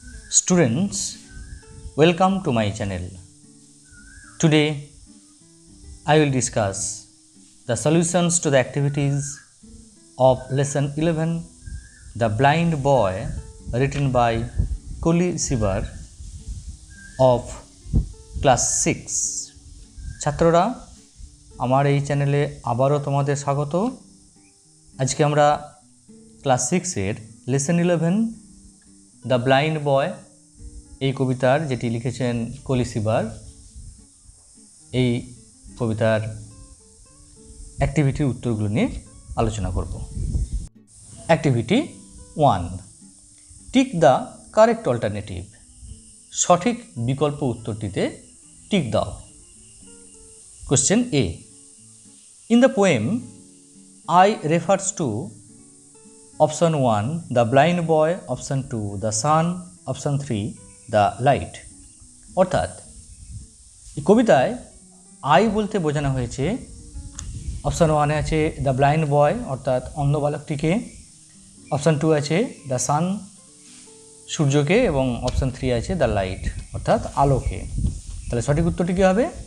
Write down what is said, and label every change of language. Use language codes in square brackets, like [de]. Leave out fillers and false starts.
[en] Students, welcome to my channel. Today I will discuss the solutions to the activities of lesson 11 The Blind Boy, written by Koli Sibar of class 6. [bn] ছাত্ররা, আমার এই চ্যানেলে আবারও তোমাদের স্বাগত। আজকে আমরা ক্লাস 6 এর লেসন 11 দ্য ব্লাইন্ড বয় এই কবিতার যেটি লিখেছেন কলি সিবার, এই কবিতার অ্যাক্টিভিটির উত্তরগুলো নিয়ে আলোচনা করব। [en] Activity 1, tick the correct alternative. [bn] সঠিক বিকল্প উত্তরটিতে টিক দাও। [en] Question A, in the poem I refers to option 1 the blind boy, option 2 the sun, option 3 the light। [bn] অর্থাৎ এই কবিতায় আই বলতে বোঝানো হয়েছে অপশন 1 আছে [en] the blind boy [bn] অর্থাৎ অন্ধ বালকটিকে, অপশন 2 আছে [en] the sun [bn] সূর্যকে, এবং অপশন 3 আছে [en] the light [bn] অর্থাৎ আলোকে। তাহলে সঠিক উত্তরটি কী হবে?